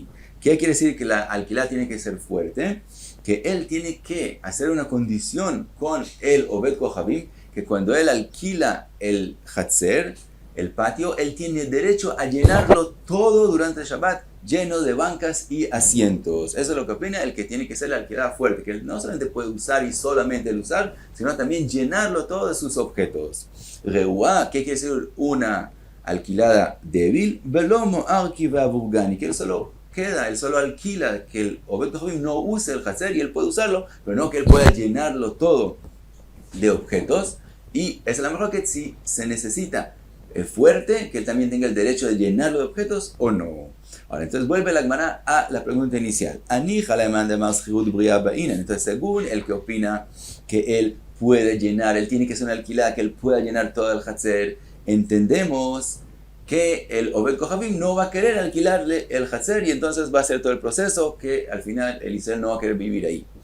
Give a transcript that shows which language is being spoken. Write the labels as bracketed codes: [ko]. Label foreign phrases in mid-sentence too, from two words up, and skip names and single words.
[es] ¿Qué quiere decir que la alquilada tiene que ser fuerte? Que él tiene que hacer una condición con el [he] Oved Kochavim, [es] que cuando él alquila el Hatzer, el patio, él tiene derecho a llenarlo todo durante el Shabbat lleno de bancas y asientos. Eso es lo que opina el que tiene que ser la alquilada fuerte, que no solamente puede usar y solamente el usar, sino también llenarlo todo de sus objetos. Reuá, ¿qué quiere decir una alquilada débil? [arc] Velomo arquiva burgani, [es] que él solo alquila, que el [he] Oved Kohabim [es] no use el Hatzer y él puede usarlo, pero no que él pueda llenarlo todo de objetos. Y esa es la mejor que si se necesita fuerte, que él también tenga el derecho de llenarlo de objetos o no. Ahora, entonces vuelve la Gemara a la pregunta inicial. Entonces, según el que opina que él puede llenar, él tiene que ser una alquilada, que él pueda llenar todo el Hatzer, entendemos que el [he] Oved Kohabim [es] no va a querer alquilarle el Hatzer y entonces va a hacer todo el proceso que al final el Israel no va a querer vivir ahí.